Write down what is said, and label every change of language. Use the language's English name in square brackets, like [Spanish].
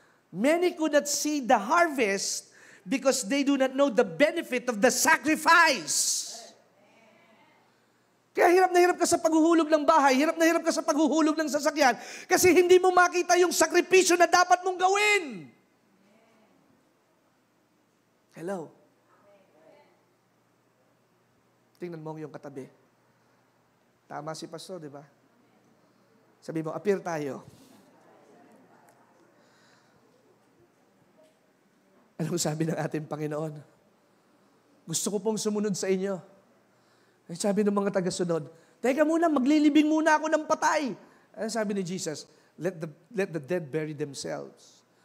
[English] Many could not see the harvest because they do not know the benefit of the sacrifice. [Filipino] Kaya hirap na hirap ka sa paghuhulog ng bahay, hirap na hirap ka sa paghuhulog ng sasakyan, kasi hindi mo makita yung sakripisyo na dapat mong gawin. [English] Hello? [Filipino] Tingnan mo yung katabi. Tama si Pastor, di ba? Sabi mo, appear tayo. Anong sabi ng ating Panginoon? Gusto ko pong sumunod sa inyo. Ay sabi ng mga taga-sunod, teka muna, maglilibing muna ako ng patay. Ano sabi ni Jesus? [English] Let the dead bury themselves.